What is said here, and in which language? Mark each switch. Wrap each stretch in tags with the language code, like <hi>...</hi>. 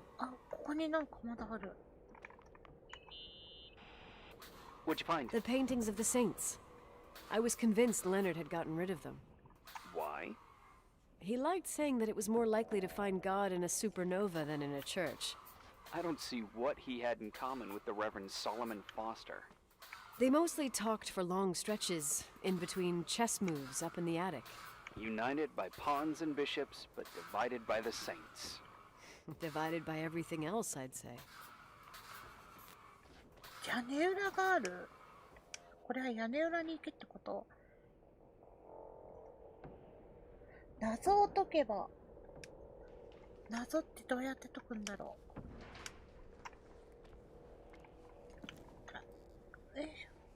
<ja>あ、ここになんかまだある。</ja> <en>What'd you find? The paintings of the saints. I was convinced Leonard had gotten rid of them. Why? He liked saying that it was more likely to find God in a supernova than in a church. I don't see what he had in common with the Reverend Solomon Foster. They mostly talked for long stretches, in between chess moves up in the attic. United by pawns and bishops, but divided by the saints. Divided by everything else, I'd say.</en> <ja>屋根裏がある。これは屋根裏に行けってこと？謎を解けば。謎ってどうやって解くんだろう。よいしょ。</ja>